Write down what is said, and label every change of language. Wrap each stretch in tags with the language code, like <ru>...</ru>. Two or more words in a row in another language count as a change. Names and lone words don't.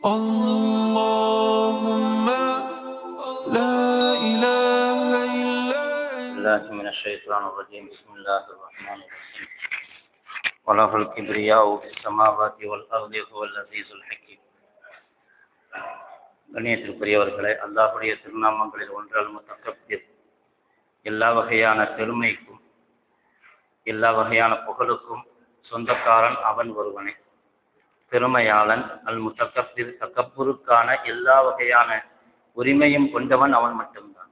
<ar>اللهم لا إله إلا الله من الشيطان الرجيم. بسم الله الرحمن الرحيم. وله الكبرياء في السماوات والأرض هو العزيز الحكيم.</ar> <ta>கண்ணியத்திற்குரியவர்களே, அல்லாஹ்வுடைய திருநாமங்களில் ஒன்றால் முத்தக்கபிர், எல்லா வகையான பெருமைக்கும் எல்லா வகையான புகழுக்கும் சொந்தக்காரன் அவன் ஒருவனே. பெருமையாளன்</ta> <ar>المتكبر,</ar> <ta>தக்கப்புருக்கான எல்லா வகையான உரிமையும் கொண்டவன் அவன் மட்டும்தான்.</ta>